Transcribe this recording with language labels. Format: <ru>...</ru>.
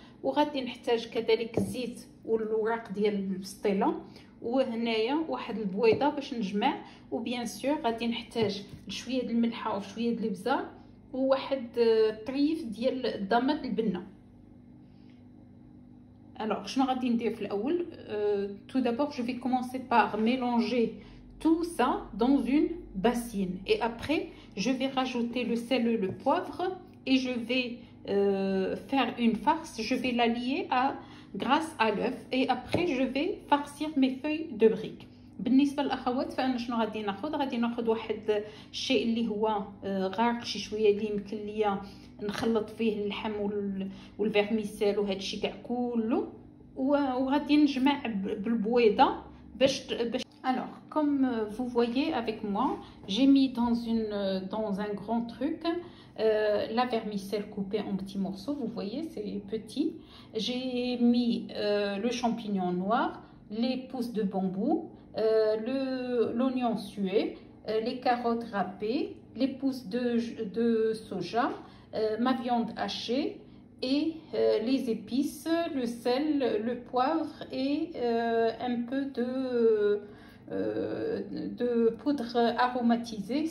<ar>وغادي نحتاج كذلك الزيت والوراق ديال البسطيله، وهنايا واحد البويضه باش نجمع، وبيان سور غادي نحتاج شويه د الملحه وشويه د الابزار وواحد طريف ديال الضماد البنه.</ar> <fr>Alors, je vais dire tout d'abord, je vais commencer par mélanger tout ça dans une bassine. Et après, je vais rajouter le sel et le poivre et je vais faire une farce. Je vais la lier grâce à l'œuf. Et après, je vais farcir mes feuilles de briques.</fr> <ar>بالنسبه للاخوات فانا شنو غادي ناخذ واحد الشيء اللي هو غارق شي شويه اللي يمكن ليا نخلط فيه اللحم والفيرميسيل وهذا الشيء كاع كله، وغادي نجمع بالبويضه باش.</ar> <fr>Alors, comme vous voyez avec moi, j'ai mis dans un grand truc la vermicelle coupée en petits morceaux. Vous voyez, c'est petit. J'ai mis le champignon noir, les pousses de bambou, l'oignon sué, les carottes râpées, les pousses de soja, ma viande hachée et les épices, le sel, le poivre et un peu de poudre aromatisée.</fr>